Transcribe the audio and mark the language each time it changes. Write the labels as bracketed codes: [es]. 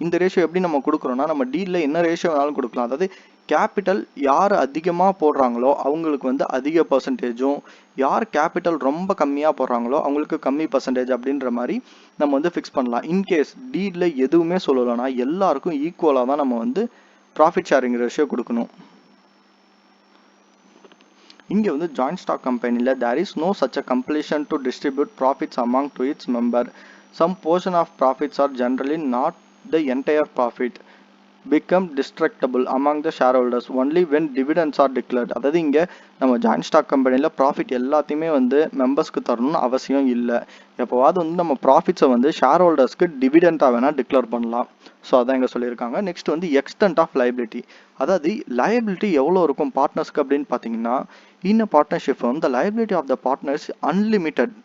[ta] இந்த ரேஷியோ எப்படி நம்ம கொடுக்குறோன்னா, நம்ம டீலில் என்ன ரேஷியோ வேணாலும் கொடுக்கலாம். அதாவது கேபிட்டல் யார் அதிகமாக போடுறாங்களோ அவங்களுக்கு வந்து அதிக பர்சன்டேஜும், யார் கேபிட்டல் ரொம்ப கம்மியாக போடுறாங்களோ அவங்களுக்கு கம்மி பர்சன்டேஜ் அப்படின்ற மாதிரி நம்ம வந்து ஃபிக்ஸ் பண்ணலாம். இன்கேஸ் டீலில் எதுவுமே சொல்லலைன்னா எல்லாருக்கும் ஈக்குவலாக தான் நம்ம வந்து ப்ராஃபிட் ஷேரிங் ரேஷியோ கொடுக்கணும். இங்கே வந்து ஜாயிண்ட் ஸ்டாக் கம்பெனியில் [en] there is no such a compulsion to distribute profits among to its member. Some portion of profits are generally not the entire profit become destructible among the shareholders only when dividends are declared. [ta] அதாவது இங்கே நம்ம joint stock கம்பெனியில் profit எல்லாத்தையுமே வந்து மெம்பர்ஸ்க்கு தரணும்னு அவசியம் இல்லை. எப்போவாது வந்து நம்ம ப்ராஃபிட்ஸை வந்து ஷேர் ஹோல்டர்ஸ்க்கு டிவிடெண்டாக வேணால் டிக்ளேர் பண்ணலாம். ஸோ அதான் இங்கே சொல்லியிருக்காங்க. நெக்ஸ்ட் வந்து எக்ஸ்டென்ட் ஆஃப் லைபிலிட்டி. அதாவது லைபிலிட்டி எவ்வளோ இருக்கும் பார்ட்னர்ஸ்க்கு அப்படின்னு பார்த்தீங்கன்னா, இன் அ partnership [en] firm the liability of the partner is unlimited.